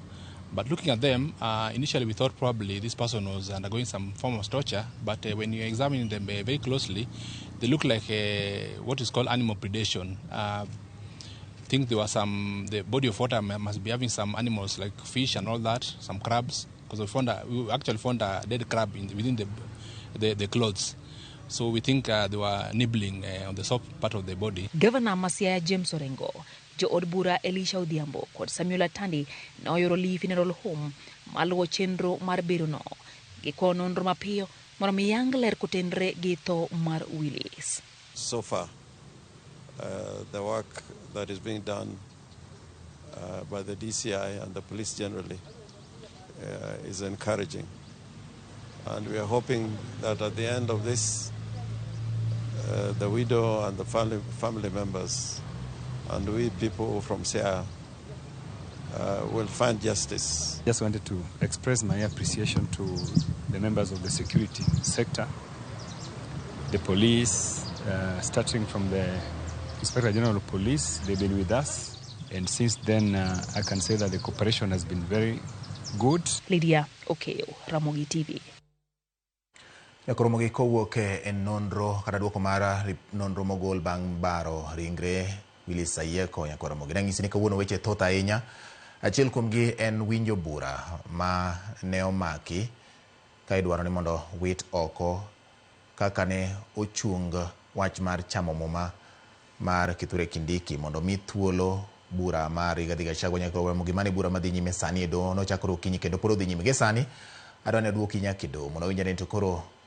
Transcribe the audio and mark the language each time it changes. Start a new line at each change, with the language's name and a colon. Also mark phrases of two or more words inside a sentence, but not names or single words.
English: But looking at them, initially we thought probably this person was undergoing some form of torture, but when you examine them very closely, they look like what is called animal predation. I think there was the body of water must be having some animals like fish and all that, some crabs, because we actually found a dead crab within the clothes. So we think they were nibbling on the soft part of the body.
Luo (Kenya and Tanzania): Governor Masiaya James Orengo, Jo od bura Elisha Odhiambo kod Samuel Atandi noyoro Lee Funeral Home maluwo chenro mar bero no gi kowo nonro mapiyo mondo mi yang ler kotenre gi tho mar Willis.
English: So far, the work that is being done by the DCI and the police generally is encouraging. And we are hoping that at the end of this, the widow and the family members and we people from Siaya will find justice. Just wanted to express my appreciation to the members of the security sector, the police, starting from the Inspector General of Police. They've been with us, and since then I can say that the cooperation has been very good. Lydia Okeo, Ramogi TV.
Luo (Kenya and Tanzania): Ramogi kowuok e nonro kata duoko mar nonro mogol bang' baro ringre Willis Ayeko nyako Ramogi. Nang'isi ni kawuono weche thoth ahinya. Achiel kuomgi en winjo bura ma ne omaki ka idwaro ni mondo wit oko kaka ne ochung wach mar chamo muma mar Kithure Kindiki mondo mi thuolo bura mar Rigathi Gachagua nyako Ramogi mane bura madhi nyime sani edo nochakore okinyi kendo pod odhi nyime ge sani adwa ni aduoki nyaka edo mondo winjane to koro